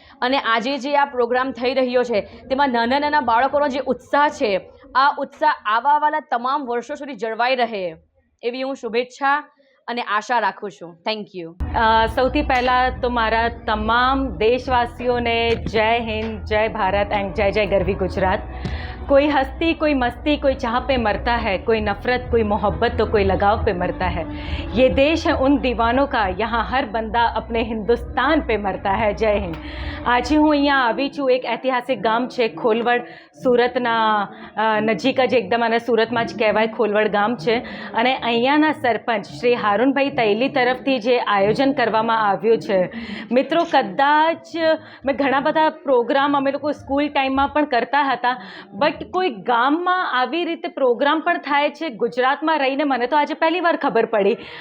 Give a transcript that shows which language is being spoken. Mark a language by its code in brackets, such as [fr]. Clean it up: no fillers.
[gu] અને આજે જે આ પ્રોગ્રામ થઈ રહ્યો છે તેમાં નાના નાના બાળકોનો જે ઉત્સાહ છે, આ ઉત્સાહ આવવાવાળા તમામ વર્ષો સુધી જળવાઈ રહે એવી હું શુભેચ્છા અને આશા રાખું છું. [en] Thank you. [gu] સૌથી પહેલાં તો મારા તમામ દેશવાસીઓને જય હિન્દ, જય ભારત એન્ડ જય જય ગરવી ગુજરાત. [hi] कोई हस्ती कोई मस्ती कोई चाह पे मरता है, कोई नफ़रत कोई मोहब्बत तो कोई लगाव पे मरता है। ये देश है उन दीवानों का, यहाँ हर बंदा अपने हिंदुस्तान पे मरता है। जय हिंद। [gu] આજે હું અહીંયા આવી છું, એક ઐતિહાસિક ગામ છે ખોલવડ, સુરતના નજીક જ એકદમ, અને સુરતમાં જ કહેવાય ખોલવડ ગામ છે, અને અહીંયાના સરપંચ શ્રી હારૂનભાઈ તૈલી તરફથી જે આયોજન કરવામાં આવ્યું છે, મિત્રો કદાચ મેં ઘણા બધા પ્રોગ્રામ અમે લોકો સ્કૂલ ટાઈમમાં પણ કરતા હતા, બટ કોઈ ગામમાં આવી રીતે પ્રોગ્રામ પણ થાય છે ગુજરાતમાં રહીને મને તો આજે પહેલી વાર ખબર પડી।